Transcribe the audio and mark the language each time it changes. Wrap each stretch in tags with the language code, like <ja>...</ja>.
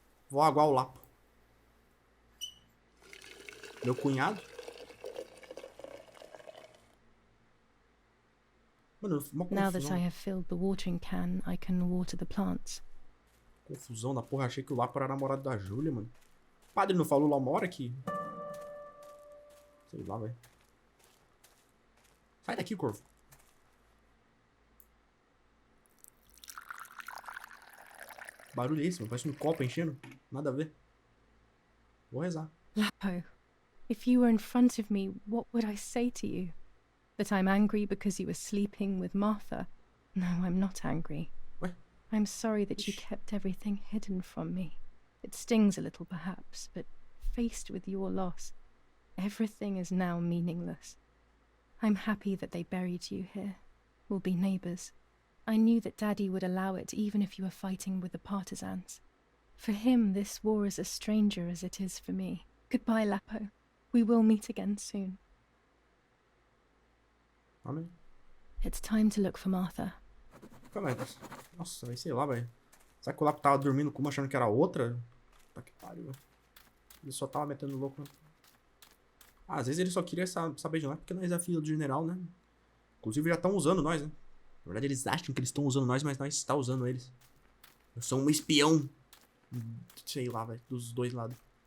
<pt>Vou aguar o lapo. Meu cunhado. Mano, uma</pt> <en>Now that I</en> <pt>confusão.</pt> <en>have filled the watering can, I can water the plants.</en> <pt>Confusão da porra. Achei que o lapo era namorado da Júlia, mano. O padre não falou lá uma hora que... Sei lá, velho. Sai daqui, corvo. Que barulho é esse, mano? Parece um copo enchendo. Nada a ver. Vou rezar.</pt> <en>Lapo, if you were in front of me, what would I say to you? That I'm angry because you were sleeping with Martha? No, I'm not angry. What? I'm sorry that you kept everything hidden from me. It stings a little, perhaps, but faced with your loss, everything is now meaningless. I'm happy that they buried you here. will be neighbours. I knew that Daddy would allow it even if you were fighting with the partisans. For him, this war is as stranger as it is for me. Goodbye, Lapo. We will meet again soon.</en> <pt>Amém.</pt> <en>It's time to look for Martha.</en> <pt>Calma aí. Nossa, vai sei lá, velho. Será que o Lapo tava dormindo com uma achando que era outra? Tá que pariu, velho. Ele só tava metendo louco. Ah, às vezes ele só queria saber de nós porque nós é filho do general, né? Inclusive já estão usando nós, né? Na verdade eles acham que eles estão usando nós, mas nós está usando eles. Eu sou um espião. Sei lá, velho. Dos dois lados.</pt>